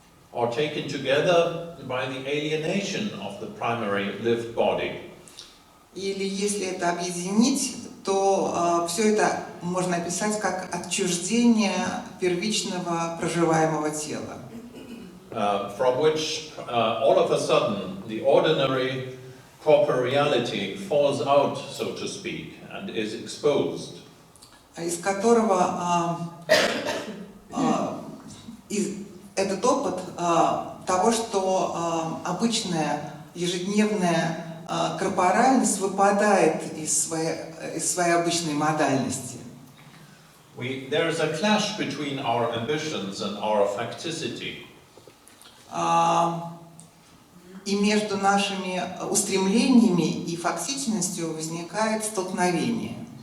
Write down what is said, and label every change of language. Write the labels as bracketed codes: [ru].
[en] Or taken together by the alienation of the primary lived body. [ru] Или если это объединить, то все это можно описать как отчуждение первичного проживаемого тела. [en] From which all of a sudden the ordinary corporeality falls out, so to speak, and is exposed. [ru] Из которого этот опыт того, что обычная ежедневная корпоральность выпадает из своей обычной модальности. [en] There is a clash between our ambitions and our facticity. [ru] И между нашими устремлениями и фактичностью возникает столкновение.